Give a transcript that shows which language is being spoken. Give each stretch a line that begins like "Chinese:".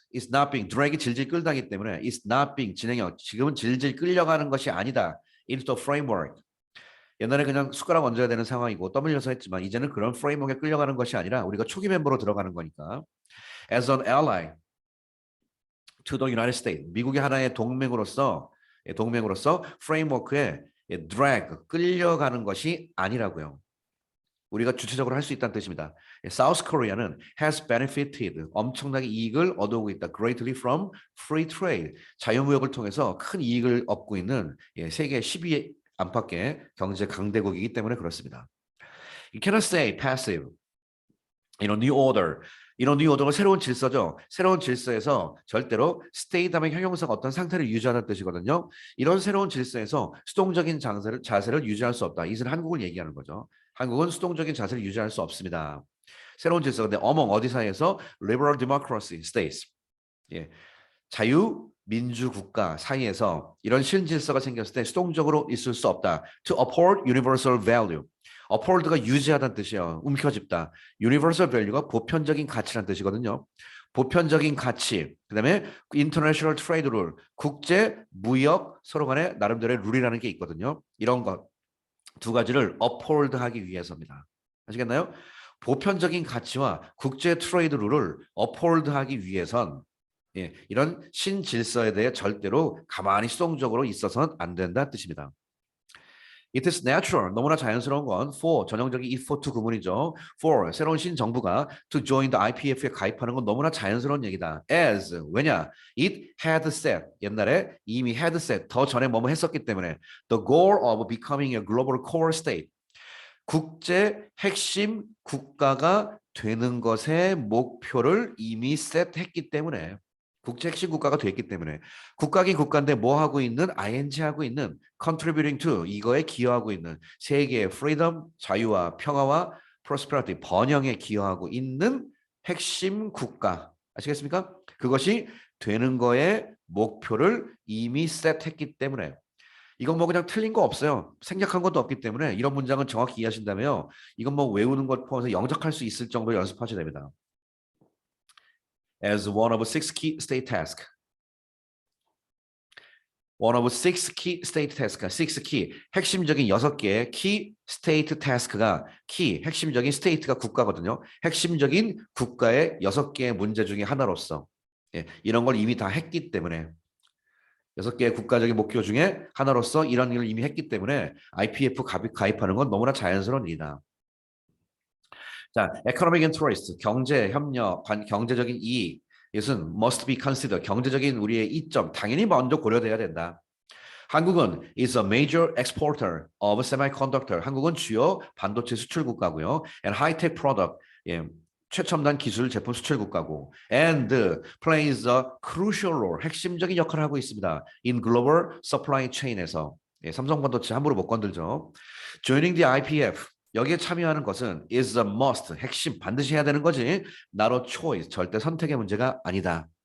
English: Is not being
Korean: drag이 질질 끌다기 때문에 is not being 진행형 지금은 질질 끌려가는 것이 아니다.
English: Into the framework.
Korean: 옛날에 그냥 숟가락 얹어야 되는 상황이고 떠밀려서 했지만 이제는 그런 프레임워크에 끌려가는 것이 아니라 우리가 초기 멤버로 들어가는 거니까.
English: As an ally to the United States.
Korean: 미국의 하나의 동맹으로서 프레임워크에 drag 끌려가는 것이 아니라고요. 우리가 주체적으로 할 수 있다는 뜻입니다. South Korea는
English: has benefited
Korean: 엄청나게 이익을 얻어오고 있다.
English: Greatly from free trade
Korean: 자유무역을 통해서 큰 이익을 얻고 있는 세계 10위 안팎의 경제 강대국이기 때문에 그렇습니다.
English: You cannot say passive. new order.
Korean: 이런 new order가 새로운 질서죠. 새로운 질서에서 절대로 stay 다음에 형용사가 어떤 상태를 유지하는 뜻이거든요. 이런 새로운 질서에서 수동적인 자세를 유지할 수 없다. 이것은 한국을 얘기하는 거죠. 한국은 수동적인 자세를 유지할 수 없습니다. 새로운 질서.
English: 근데 among
Korean: 어디 사이에서
English: liberal democracy states.
Korean: 예. 자유민주 국가 사이에서 이런 신질서가 생겼을 때 수동적으로 있을 수 없다.
English: To uphold universal value.
Korean: uphold가 유지하다는 뜻이에요. 움켜집다. universal value가 보편적인 가치라는 뜻이거든요. 보편적인 가치, 그다음에 international trade rule, 국제 무역 서로 간에 나름대로의 룰이라는 게 있거든요. 이런 것 두 가지를 uphold하기 위해서입니다. 아시겠나요? 보편적인 가치와 국제 트레이드 룰을 uphold하기 위해선 이런 신질서에 대해 절대로 가만히 수동적으로 있어서는 안 된다는 뜻입니다.
English: It is natural,
Korean: 너무나 자연스러운 건
English: for, 전형적인 if for to 구문이죠.
Korean: for, 새로운 신정부가 to join the IPF에 가입하는 건 너무나 자연스러운 얘기다. As, 왜냐?
English: It had set,
Korean: 옛날에 이미
English: had set, 더 전에 뭐뭐 했었기 때문에 the goal of becoming a global core state,
Korean: 국제 핵심 국가가 되는 것의 목표를 이미 셋했기 때문에 국제 핵심 국가가 됐기 때문에 국가긴 국가인데 뭐 하고 있는 ing 하고 있는 contributing to 이거에 기여하고 있는 세계의 freedom 자유와 평화와 prosperity 번영에 기여하고 있는 핵심 국가 아시겠습니까? 그것이 되는 거에 목표를 이미 셋했기 때문에 이건 뭐 그냥 틀린 거 없어요. 생략한 것도 없기 때문에 이런 문장은 정확히 이해하신다면 이건 뭐 외우는 것 포함해서 영작할 수 있을 정도로 연습하셔야 됩니다.
English: As one of six key state tasks. One of six key state tasks. Six key.
Korean: 핵심적인 6개의 key state task가 key, 핵심적인 state가 국가거든요. 핵심적인 국가의 6개의 문제 중에 하나로서 예, 이런 걸 이미 다 했기 때문에 6개의 국가적인 목표 중에 하나로서 이런 일을 이미 했기 때문에 IPF 가입하는 건 너무나 자연스러운 일이다. 자, economic interest, 경제 협력, 경제적인 이익, 이것은
English: must be considered,
Korean: 경제적인 우리의 이점, 당연히 먼저 고려돼야 된다. 한국은
English: is a major exporter of semiconductor.
Korean: 한국은 주요 반도체 수출 국가고요.
English: And high-tech product,
Korean: 예, 최첨단 기술 제품 수출 국가고
English: and plays a crucial role
Korean: 핵심적인 역할을 하고 있습니다.
English: In global supply chain
Korean: 에서 예, 삼성 반도체 함부로 못 건들죠. Joining the IPF 여기에 참여하는 것은
English: is a must
Korean: 핵심 반드시 해야 되는 거지
English: not a choice
Korean: 절대 선택의 문제가 아니다.